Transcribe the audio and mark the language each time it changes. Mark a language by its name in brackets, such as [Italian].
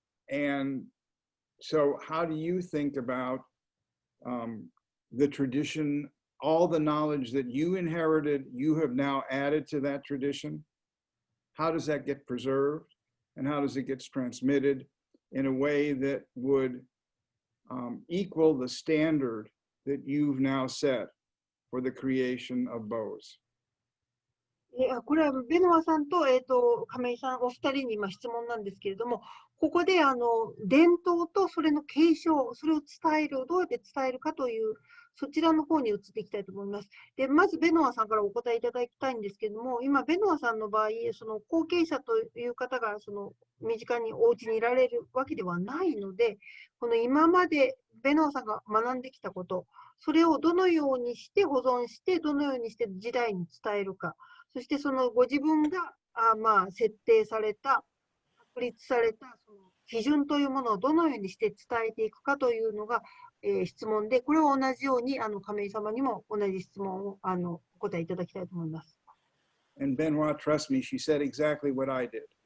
[English] And so how do you think about the tradition, all the knowledge that you inherited, you have now added to that tradition? How does that get preserved? And how does it get transmitted in a way that would equal the standard that you've now set for the creation of bows? [Japanese] これはベノワさんと、亀井さんお二人に今質問なんですけれども、ここで伝統とそれの継承、それを伝える、どうやって伝えるかという、そちらの方に移っていきたいと思います。で、まずベノワさんからお答えいただきたいんですけれども、今、ベノワさんの場合、その後継者という方が身近にお家にいられるわけではないので、この今までベノワさんが学んできたこと、それをどのようにして保存して、どのようにして時代に伝えるか。そしてそのご自分が設定された、確立されたその基準というものをどのようにして伝えていくかというのが、質問で、これを同じように亀井様にも同じ質問をお答えいただきたいと思います。 [English] And Benoît, trust me, she said exactly what I did.